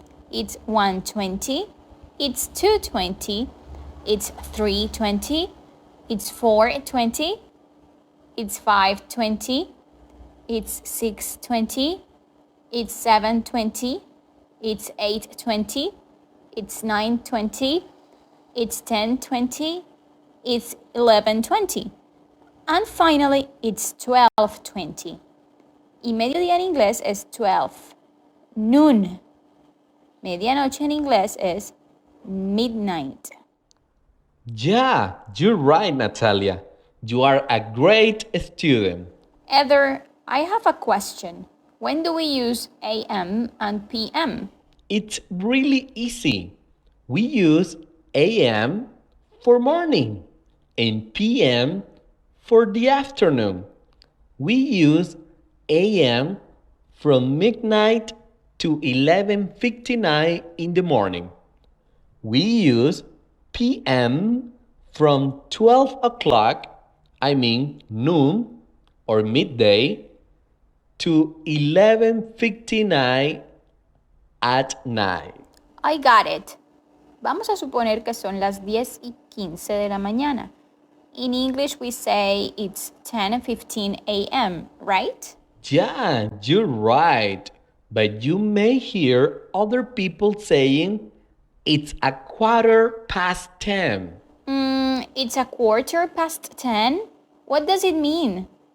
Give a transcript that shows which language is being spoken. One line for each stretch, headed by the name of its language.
English: It's 1:20, it's 2:20, it's 3:20, it's 4:20, it's 5:20, it's 6:20, it's 7:20, it's 8:20, it's 9:20, it's 10:20, it's 11:20, and finally it's 12:20.
Spanish: Y mediodía en inglés es 12. Noon. Medianoche en inglés es midnight.
English: Yeah, you're right, Natalia. You are a great student. Heather, I have a question. When do we use AM and PM? It's really easy. We use AM for morning and PM for the afternoon. We use AM from midnight to 11:59 in the morning. We use PM from 12 o'clock, noon or midday, to 11:59 at night. I got it.
Spanish: Vamos a suponer que son las 10:15 de la mañana.
English: In English, we say it's 10:15 a.m., right? Yeah, you're right. But you may hear other people saying it's a 10:15. It's a 10:15. What does it mean?